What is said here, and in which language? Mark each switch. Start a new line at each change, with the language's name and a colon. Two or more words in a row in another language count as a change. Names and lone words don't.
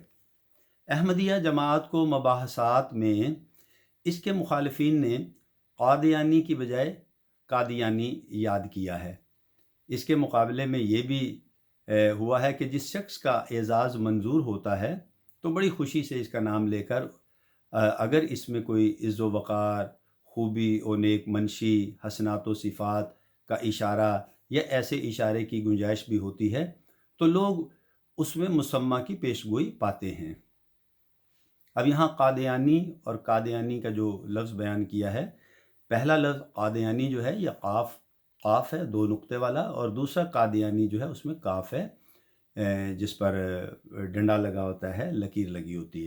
Urdu: احمدیہ جماعت کو مباحثات میں اس کے مخالفین نے قادیانی کی بجائے قادیانی یاد کیا ہے۔ اس کے مقابلے میں یہ بھی ہوا ہے کہ جس شخص کا اعزاز منظور ہوتا ہے تو بڑی خوشی سے اس کا نام لے کر اگر اس میں کوئی عز و وقار، خوبی و نیک منشی، حسنات و صفات کا اشارہ یا ایسے اشارے کی گنجائش بھی ہوتی ہے تو لوگ اس میں مسمہ کی پیشگوئی پاتے ہیں۔ اب یہاں قادیانی اور قادیانی کا جو لفظ بیان کیا ہے، پہلا لفظ قادیانی جو ہے یہ قاف ہے 2 نقطے والا، اور دوسرا قادیانی جو ہے اس میں کاف ہے جس پر ڈنڈا لگا ہوتا ہے، لکیر لگی ہوتی ہے۔